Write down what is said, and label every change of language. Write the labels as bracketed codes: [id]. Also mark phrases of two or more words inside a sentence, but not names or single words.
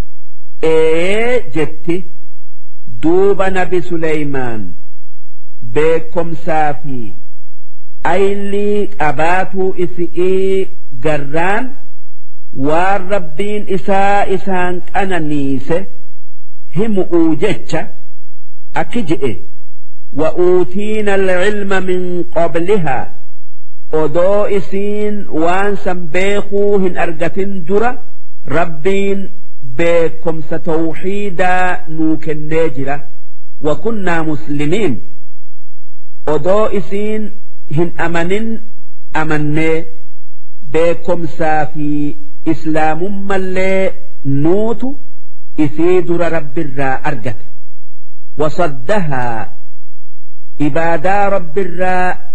[om] jetti duuba nabi Suleymaan beekomsaa fi aylii qabaatuu isi'ii garraan waan rabbiin isaa isaan qananiise himu'uu jecha akki je'e [ar] وأوتينا العلم من قبلها [om] odoo isiin waan san beekuu hin argatin dura rabbiin beekomsa tawxiidaa nuu kennee jira [ar] وكنا مسلمين [om] odoo isiin hin amanin amannee beekomsaa fi islaamummallee nuutu isii dura rabbirraa argate wasaddahaa ibaadaa rabbirraa